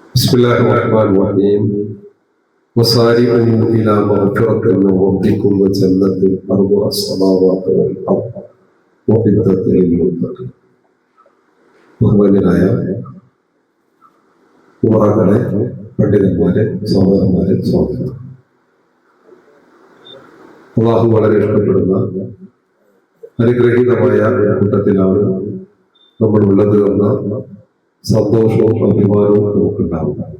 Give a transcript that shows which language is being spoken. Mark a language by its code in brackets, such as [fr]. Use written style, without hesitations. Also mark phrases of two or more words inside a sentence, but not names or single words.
[ar] بسم الله الرحمن الرحيم وسارعوا إلى مغفرة من ربكم وجنة أرضها السماوات والأرض وعدت للمتقين. [ml] ബഹുമാന്യരായ യുവാക്കളെ, പണ്ഡിതന്മാരെ, സഹോദരന്മാരെ, സ്വാഗതം. അല്ലാഹു വളരെ ഇഷ്ടപ്പെടുന്ന അനുഗ്രഹീതമായ കൂട്ടത്തിലാണ് നമ്മൾ ഉള്ളത് എന്ന സന്തോഷവും അഭിമാനവും നമുക്കുണ്ടാവും.